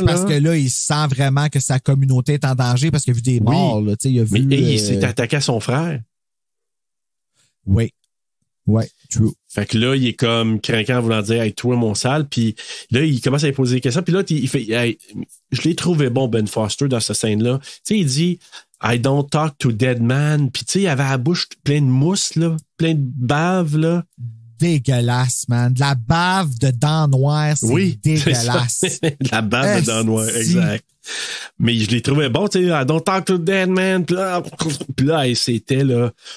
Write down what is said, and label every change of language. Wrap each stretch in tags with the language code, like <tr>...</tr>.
<fr>C'est parce que là, il sent vraiment que sa communauté est en danger parce qu'il a vu des morts, là, tu sais, il a vu... Mais il s'est attaqué à son frère. Oui. Ouais, true. Fait que là, il est comme craquant en voulant dire, hey, toi, mon sale. Puis là, il commence à lui poser des questions. Puis là, il fait, hey, je l'ai trouvé bon, Ben Foster, dans cette scène-là. Tu sais, il dit,</fr> <en>I don't talk to dead man.</en> <fr>Puis tu sais, il avait la bouche pleine de mousse, là, plein de bave, là. Dégueulasse, man. De la bave de dents noires, c'est dégueulasse. De la bave de dents noires, exact. Mais je l'ai trouvé bon, tu sais,</fr> <en>I don't talk to dead man.</en> <fr>Puis là, hey, c'était, là...</fr>